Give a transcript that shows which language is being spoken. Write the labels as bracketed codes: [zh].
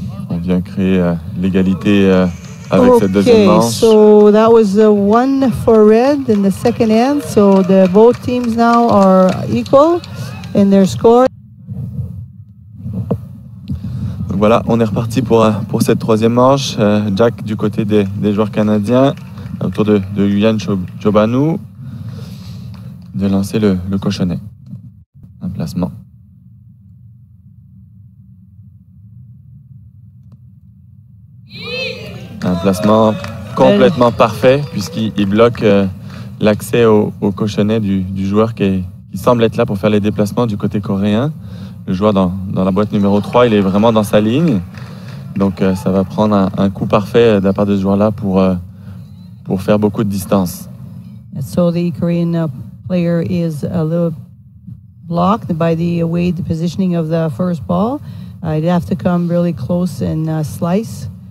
[fr] On vient créer l'égalité avec cette deuxième manche. [en] So that was one for red in the second end. So both teams now are equal in their score. [fr] Donc voilà, on est reparti pour cette troisième manche. Jack du côté des joueurs canadiens, autour de Yuliane Chobanu, de lancer le cochonnet. Un placement. Un placement complètement parfait puisqu'il bloque l'accès au cochonnet du joueur qui semble être là pour faire les déplacements du côté coréen. Le joueur dans la boîte numéro 3, il est vraiment dans sa ligne. Donc ça va prendre un coup parfait de la part de ce joueur-là pour faire beaucoup de distance. [en] So the Korean player is a little blocked by the positioning of the first ball. He'd have to come really close and slice.